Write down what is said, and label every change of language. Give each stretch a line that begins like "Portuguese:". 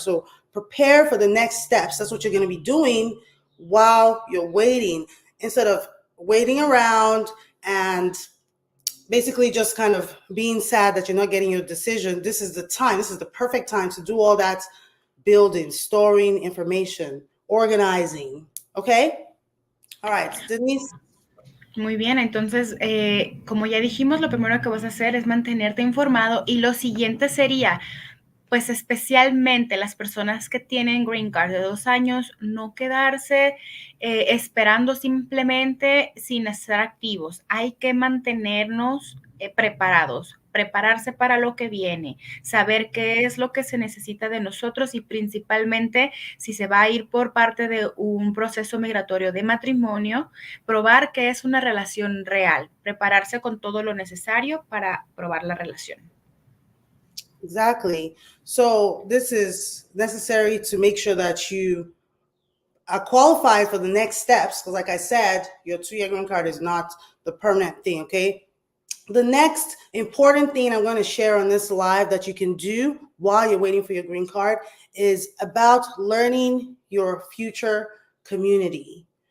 English: So prepare for the next steps. That's what you're going to be doing while you're waiting, instead of waiting around and basically just kind of being sad that you're not getting your decision. This is the time. This is the perfect time to do all that building, storing information, organizing. Okay? All right, Denise.
Spanish: Muy bien, entonces, como ya dijimos, lo primero que vas a hacer es mantenerte informado, y lo siguiente sería, pues especialmente las personas que tienen green card de 2 años, no quedarse esperando simplemente sin estar activos. Hay que mantenernos preparados, prepararse para lo que viene, saber qué es lo que se necesita de nosotros, y principalmente si se va a ir por parte de un proceso migratorio de matrimonio, probar que es una relación real, prepararse con todo lo necesario para probar la relación.
English: Exactly. So this is necessary to make sure that you are qualified for the next steps, because like I said, your 2-year green card is not the permanent thing, okay? The next important thing I'm going to share on this live that you can do while you're waiting for your green card is about learning your future community.